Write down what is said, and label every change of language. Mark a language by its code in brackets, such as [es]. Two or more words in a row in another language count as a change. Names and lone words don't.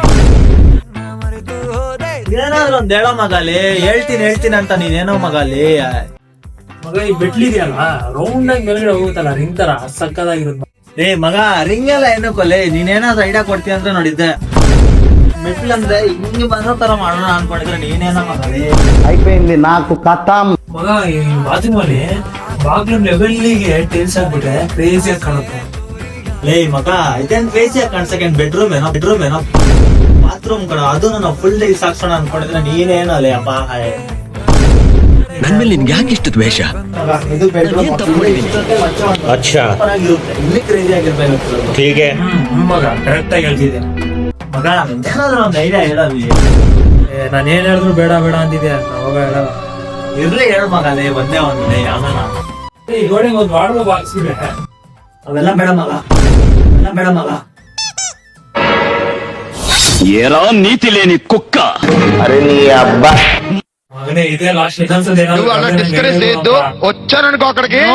[kn] ಏನಾದ್ರು ಒಂದ್ ಹೇಳೋ ಮಗಾಲಿ, ಹೇಳ್ತೀನಿ ಅಂತ ನೀನೇನೋ ಮಗಾಲಿ. ಮಗ ಈ ಬೆಟ್ಲಿದೆಯಲ್ಲ ರೌಂಡ್ ಆಗಿ ಮೇಲ್ಗಡೆ ಹೋಗುತ್ತಲ್ಲ ರಿಂಗ್ ತರ, ಸಕ್ಕದಾಗಿರುತ್ತೆ. ಏ ಮಗ, ರಿಂಗ್ ಎಲ್ಲ ಏನಕ್ಕೊಲೆ, ನೀನೇನಾದ್ರು ಐಡಿಯಾ ಕೊಡ್ತೀಯ ಅಂದ್ರೆ ನೋಡಿದ್ದೆ. ಮೆಟ್ಲ್ ಅಂದ್ರೆ ಹಿಂಗ್ ಬರೋ ತರ ಮಾಡೋಣ ಅನ್ಕೊಂಡಿದ್ರೆ ನೀನೇನೋ ಮಗಾಲಿ. [te] అయిపోయింది నాకు కథం. [kn] ಮಗ ಈ ಬಾತ್ರೂಮಲ್ಲಿ ಬಾಗ್ಲೂ ಲೆವೆಲ್ಗೆ ಟೈಲ್ಸ್ ಹಾಕ್ಬಿಟ್ರೆ ಕ್ರೇಜಿ ಆಗಿ ಕಾಣುತ್ತೆ. ಲೇ ಮಗ, ಇದೇನ್ ಕ್ರೇಜಿ ಆಗಿ ಕಾಣ್ಸಕ್ಕೆ ಬೆಡ್ರೂಮ್ ಏನೋ ಬಾತ್ರೂಮ್ ಕಣ, ಅದು ನಾನು [en] full tiles [kn] ಹಾಕ್ಸೋಣ ಅನ್ಕೊಂಡಿದ್ರೆ ನೀನೇನೋ ಅಲ್ಲೇ ಅಪ್ಪ. ನನ್ ಮೇಲೆ ನಿನ್ಗೆ ಯಾಕೆ ಇಷ್ಟು ದ್ವೇಷ? ಇದು ಬೆಡ್ರೂಮ್ ಅಚ್ಚಾ, ಇಲ್ಲಿ ಕ್ರೇಜಿ ಆಗಿರ್ಬೇಕು. ಹೀಗೆ ಮಗ ಕರೆಕ್ಟ್ ಆಗಿ ಹೇಳ್ತಿದ್ದೆ. ಮಗ ಏನಾದ್ರು ಒಂದು ಐಡಿಯಾ ಹೇಳಲಿ. ನಾನು ಏನ್ ಹೇಳಿದ್ರು ಬೇಡ ಬೇಡ ಅಂತಿದ್ದೆ, ಅವಾಗ ಹೇಳಲ್ಲ. ಇರ್ಲಿ ಹೇಳು ಮಗಲೇ, ಒಂದೇ ಒಂದೇ ಯಾವನ. ಈ ಗೋಡೆಗೆ ಒಂದು ವಾರ್ಡ್ರೋಬ್ ಹಾಕ್ಸಿದ್ರೆ ಅವೆಲ್ಲ ಬೇಡ ಮಗ. [te] ఏరా నీతి లేని కుక్క. అరే నీ అబ్బా. [kn] ಮಗನೇ ಇದೇ ಲಾಸ್ಟ್ ಇನ್ನೊಂದ್ಸಲ [te] నువ్వు అలా డిస్కరేజ్ చేయొద్దు. వచ్చాననుకో అక్కడికి.